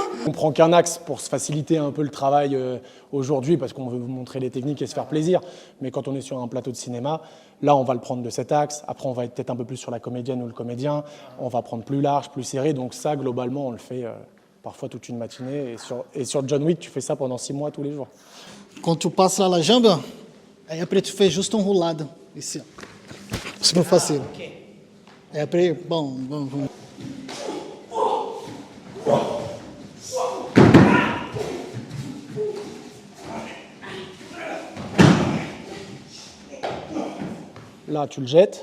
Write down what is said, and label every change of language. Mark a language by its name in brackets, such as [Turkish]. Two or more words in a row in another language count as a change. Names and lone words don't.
[French] On prend qu'un axe pour se faciliter un peu le travail aujourd'hui parce qu'on veut vous montrer les techniques et se faire plaisir. Mais quand on est sur un plateau de cinéma, là, on va le prendre de cet axe. Après, on va être peut-être un peu plus sur la comédienne ou le comédien. On va prendre plus large, plus serré. Donc ça, globalement, on le fait parfois toute une matinée. Et sur John Wick, tu fais ça pendant 6 mois tous les jours. Quand tu passes [Portuguese] lá na jamba, aí [French] après tu fais juste roulado. Ici. Super facile. Et après, bon. Là, tu le jettes.